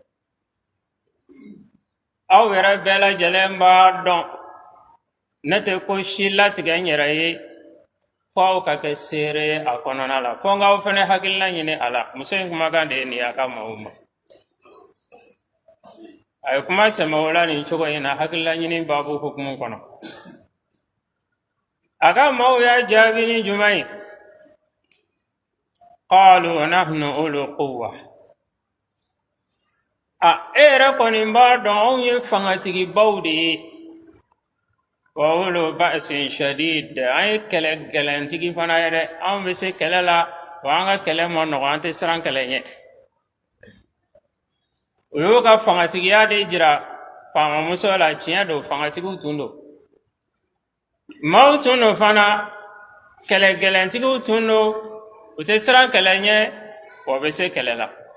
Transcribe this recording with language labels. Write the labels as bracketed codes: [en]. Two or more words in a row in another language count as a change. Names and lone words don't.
[bm] aw yɛrɛ bɛɛ lajɛlen b'a dɔn ne tɛ ko si latigɛ n yɛrɛ ye fo aw ka kɛ seere a kɔnɔna la fo n k'aw fɛnɛ hakilina ɲini a la muso in kumakan de ye nin ye a ka maaw ma a ye kuma sɛmɛ o la nin cogo in na hakilina ɲini baabu hukumu kɔnɔ a ka maaw y'a jaabi ni jumɛn ye [ar] قالوا نحن أولو قوة [bm] e yɛrɛ kɔni b'a dɔn anw ye fangatigibaw de ye wa [ar] أولو بأس شديد [bm] an ye kɛlɛ gɛlɛntigi fana ye dɛ anw bɛ se kɛlɛ la wa an ka kɛlɛ ma nɔgɔ an tɛ siran kɛlɛ ɲɛ o y'o ka fangatigiya de jira faamamuso la tiɲɛ don fangatigiw tun don maaw tun don fana kɛlɛ gɛlɛntigiw tun don u tɛ siran kɛlɛ ɲɛ wa bɛ se kɛlɛ la